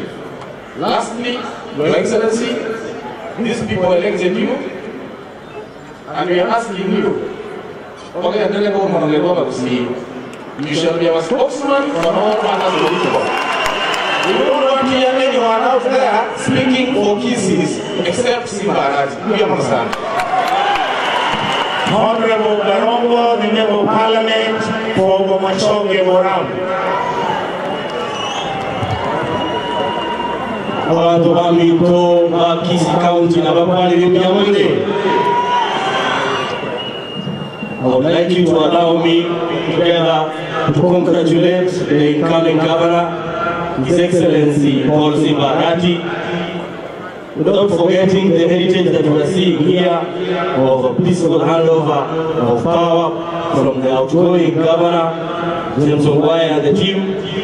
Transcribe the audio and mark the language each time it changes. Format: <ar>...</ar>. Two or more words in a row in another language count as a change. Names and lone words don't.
<en>Lastly, Your Excellency, these people elected you, and we are asking you, you shall be our spokesman on all matters political. We don't want to hear anyone out there speaking for Kisii except Simba Arati. Do you understand? Honorable Barongo, the Member of Parliament for Mumachoge Moram.</en> <guz>Abantu bamito ba Kisii County na babali b'Ibyamunde.</guz> <en>I would like you to allow me together to congratulate the incoming governor, His Excellency Paul Simba Arati, without forgetting the heritage that we are seeing here of a peaceful handover of power from the outgoing governor, James Ongwae, and the team.</en>